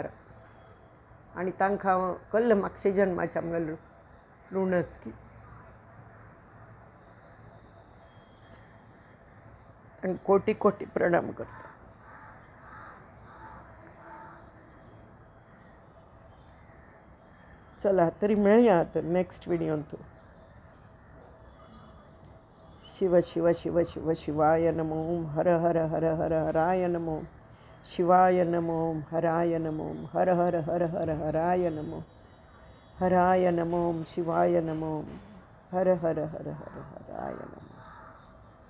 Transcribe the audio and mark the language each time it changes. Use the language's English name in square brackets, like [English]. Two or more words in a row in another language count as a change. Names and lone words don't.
[Konkani] आनी तांकां हांव कल्ल म्हापशे जन्माचें आमगेलें ऋणच की. आनी कोटी कोटी प्रणाम करता. चला तरी मेळया तर नेक्स्ट विडियोन. [Sanskrit] शिव शिव शिव शिव शिवाय नमो. हर हर हर हर हराय नमो. शिवाय नमो. हराय नमो. हर हर हर हर हराय नमो. हराय नमो. शिवाय नमो. हर हर हर हर हराय नमो.